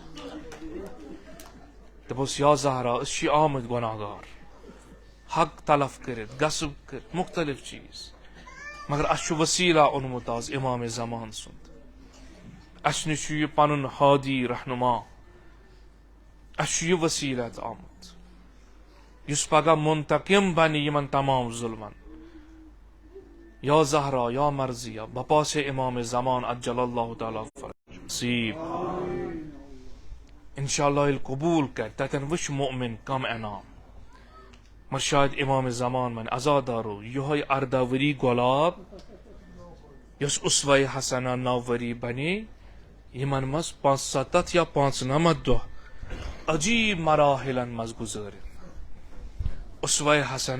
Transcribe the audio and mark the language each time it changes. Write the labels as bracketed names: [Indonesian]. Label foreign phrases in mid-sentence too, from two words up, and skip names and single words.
[Kashmiri] دپوس [Arabic] یا زہرا [Kashmiri] أسۍ چھِ آمٕتۍ گۄناہگار حق تلف کٔرِتھ غصب کٔرِتھ مختلف چیٖز مگر اسہِ چھُ وسیٖلہ اوٚنمُت آز امام زمان سُنٛد اسہِ نِش چھُ یہِ پنُن ہادی رہنما اسہِ چھُ یہِ وسیٖلت آمُت یُس پگہہ منتقم بنہِ یِمن تمام ظُلمن [Arabic] یا زہرا یا مرضیہ [Kashmiri] بپاسے امام زمان اجل اللہ تعالیٰ نصیب انشاءاللہ ییٚلہِ قبوٗل کرِ تتٮ۪ن وٕچھ مؤمن کم انعام مگر شاید امام زمان ونہِ عزادارو یِہوے 18 ؤری گۄلاب یۄس اسوہ حسنہ 9 ؤری بنے یِمن منٛز 75 یا 95 دۄہ عجیب مراحلن منٛز گُزٲرِتھ اسوہ حسنہ